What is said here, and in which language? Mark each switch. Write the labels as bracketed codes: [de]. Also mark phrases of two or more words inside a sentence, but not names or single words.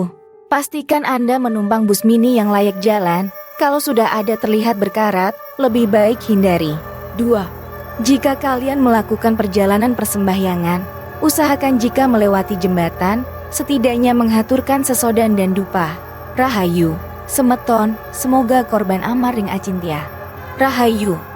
[id] Pastikan Anda menumpang bus mini yang layak jalan. Kalau sudah ada terlihat berkarat, lebih baik hindari. 2. Jika kalian melakukan perjalanan persembahyangan, usahakan jika melewati jembatan, setidaknya menghaturkan sesodan dan dupa. [ban] Rahayu, Semeton, [id] semoga korban [ban] amar ring acintia. Rahayu.